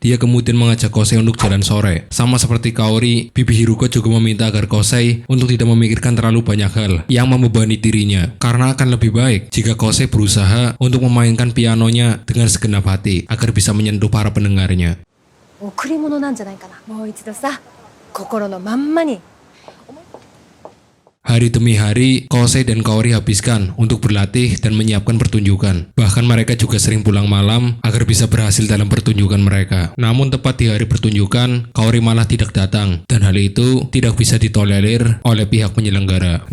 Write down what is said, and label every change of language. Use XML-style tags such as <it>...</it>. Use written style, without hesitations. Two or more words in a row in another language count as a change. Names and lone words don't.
<id>Dia kemudian mengajak Kosei untuk jalan sore. Sama seperti Kaori, Bibi Hiruko juga meminta agar Kosei untuk tidak memikirkan terlalu banyak hal yang membebani dirinya, karena akan lebih baik jika Kosei berusaha untuk memainkan pianonya dengan segenap hati agar bisa menyentuh para pendengarnya.</id> <ja>贈り物なんじゃないかな。もう一度さ、心のまんまに。</ja> <id>Hari demi hari, Kosei dan Kaori habiskan untuk berlatih dan menyiapkan pertunjukan. Bahkan mereka juga sering pulang malam agar bisa berhasil dalam pertunjukan mereka. Namun tepat di hari pertunjukan, Kaori malah tidak datang. Dan hal itu tidak bisa ditolerir oleh pihak penyelenggara.</id>